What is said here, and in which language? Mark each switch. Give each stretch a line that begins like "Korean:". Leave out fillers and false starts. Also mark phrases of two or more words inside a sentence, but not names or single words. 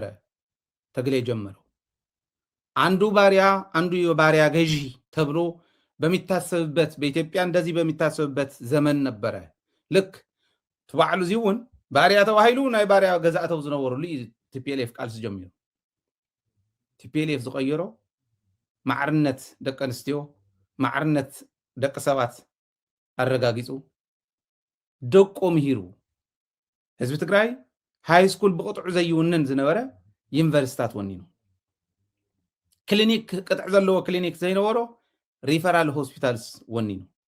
Amharic: ትግል የጀመረው አንዱ ባሪያ አንዱ የባሪያ ገዢ ተብሎ በሚታሰብበት በኢትዮጵያ እንደዚህ በሚታሰብበት ዘመን ነበረ ልክ ተባዕሉ
Tigrinya: ዚውን ባሪያ ተባሂሉ ናይ ባሪያ ገዛእተው ዝነበሩሉ ቲፒኤልኤፍ ቃልሲ ጀሚሩ ቲፒኤልኤፍ ዝቀየሮ ማዕርነት ደቂ ኣንስትዮ ማዕርነት ደቂ ሰባት አረጋጊጹ ደቆም ሂሩ ህዝቢ ትግራይ
English: high school
Tigrinya: ብቅጥዑ ዘይውነን ዝነበረ ዩኒቨርሲታት ወኒኑ ክሊኒክ ቅጥዕ ዘለዎ ክሊኒክ ዘይነበሮ
English: referral hospitals
Tigrinya: ወኒኑ